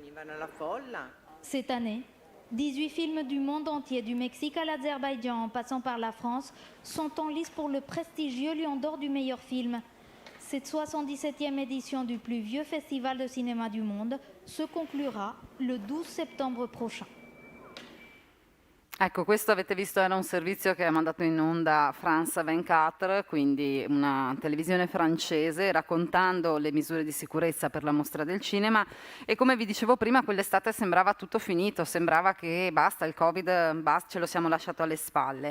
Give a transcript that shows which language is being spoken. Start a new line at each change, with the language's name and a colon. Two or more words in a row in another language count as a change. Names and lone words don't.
French: Cette année, 18 films du monde entier, du Mexique à l'Azerbaïdjan en passant par la France, sont en lice pour le prestigieux Lion d'Or du meilleur film. Cette 77e édition du plus vieux festival de cinéma du monde se conclura le 12 settembre prochain.
Italian: Ecco, questo avete visto era un servizio che ha mandato in onda France 24, quindi una televisione francese, raccontando le misure di sicurezza per la mostra del cinema, e come vi dicevo prima, quell'estate sembrava tutto finito, sembrava che basta, il Covid, basta, ce lo siamo lasciato alle spalle.